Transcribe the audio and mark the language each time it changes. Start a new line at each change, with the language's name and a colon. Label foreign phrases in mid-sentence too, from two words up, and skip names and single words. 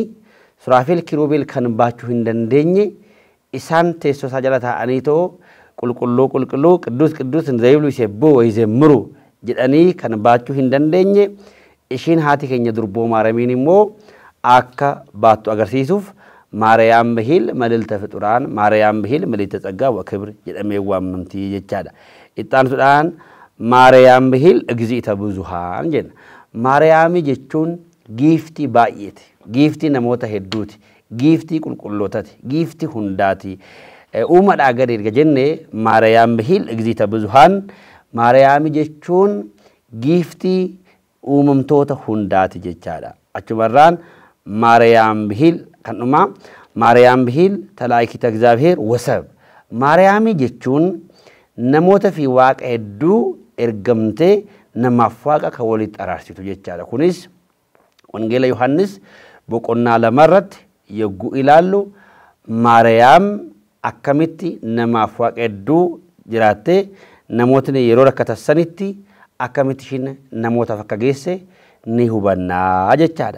Oromo: Suraafeel kiruubeel kan baachuu hin dandeenye isaan teessoo isaa jala taa'anii too qulqulluu qulqulluu
Geez: ቅዱስ ቅዱስ ዘይብሉ እሴብሑ ወይዜምሩ
Oromo: jedhanii kan baachuu hin dandeenye ishiin haati keenya durboo Maariyaamiin immoo akka baattu agarsiisuuf
Geez: ማርያም ብሂል መልዕልተ ፍጡራን ማርያም ብሂል መልዕልተ ጸጋ ወክብር
Oromo: jedhamee waamamti jechaadha. Ittaansuudhaan
Geez: ማርያም ብሂል እግዚእተ ብዙሃን
Oromo: jenna. Maariyaami jechuun giiftii baay'eeti. Giiftii namoota hedduuti. Giiftii qulqullootati. Giiftii hundaati. Uumadhaa gadi erga jennee
Geez: ማርያም ብሂል እግዚእተ ብዙሃን
Oromo: Maariyaami jechuun giiftii uumamtoota hundaati jechaadha. Achumarraan
Geez: ማርያም ብሂል
Oromo: kanuma
Geez: ማርያም ብሂል ተላእኪተ እግዚአብሔር ወሰብ
Oromo: ማርያሚ jechuun namoota fi waaqa hedduu ergamtee namaaf waaqa kan walitti araarsitu jechaadha. Kunis wangeela Yohaannis boqonnaa lamarratti yogguu ilaallu Maariyaam akkamitti namaaf waaqa hedduu jiraattee namootni yeroo rakkatanitti akkamitti ishiin namootaaf akka geesse ni hubannaa jechaadha.